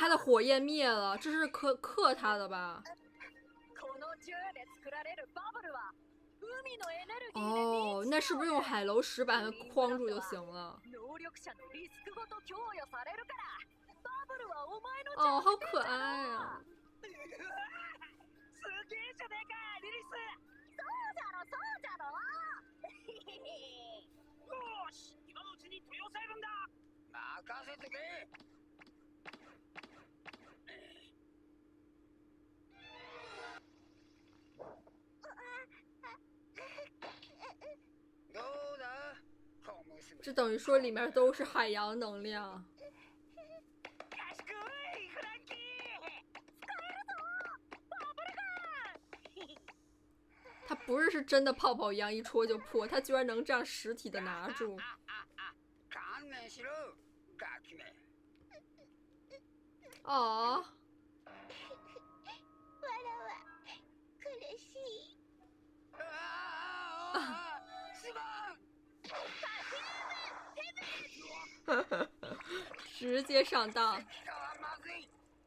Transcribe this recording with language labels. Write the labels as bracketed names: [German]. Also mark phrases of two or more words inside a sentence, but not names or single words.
[Chinese] 他的火焰灭了，这是克他的吧？哦，那是不是用海楼石把它框住就行了？哦，好可爱啊！ [Japanese] よし、今のうちに取り押さえるんだ。任せてけ。どうだ？小娘。 [Chinese] 这等于说里面都是海洋能量。 [Japanese] 賢いフランキー。使えるぞ！バブルガン！ [Chinese] 它不是真的泡泡一样一戳就破，它居然能这样实体的拿住。 [Japanese] 観念しろ、ガキめ。哦。わらわ苦しい。すまん。 [Chinese] 直接上当。 [Japanese] まずい。